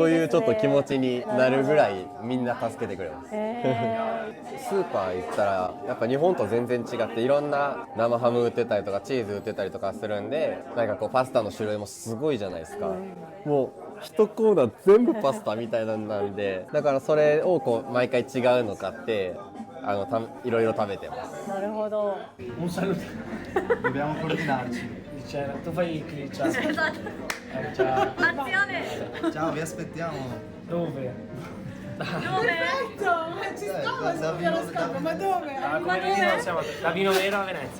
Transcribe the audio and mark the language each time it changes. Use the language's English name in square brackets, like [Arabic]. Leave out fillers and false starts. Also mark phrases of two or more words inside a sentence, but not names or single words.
[Japanese] そういうちょっと気持ちになるぐらいみんな助けてくれます。スーパー行ったらやっぱ日本と全然違っていろんな生ハム売ってたりとかチーズ売ってたりとかするんで、なんかこうパスタの種類もすごいじゃないですか。もう一コーナー全部パスタみたいなんで、だからそれをこう毎回違うの買っていろいろ食べてます。なるほど。 [Italian] Un saluto. Dobbiamo coordinarci. Tu fai qui, ciao. Ciao. Azione! Ciao, vi aspettiamo. Dove? Perfetto, ci stava subito lo scappo, ma dove? Ah, come vedi non siamo da Vino Vero a Venezia.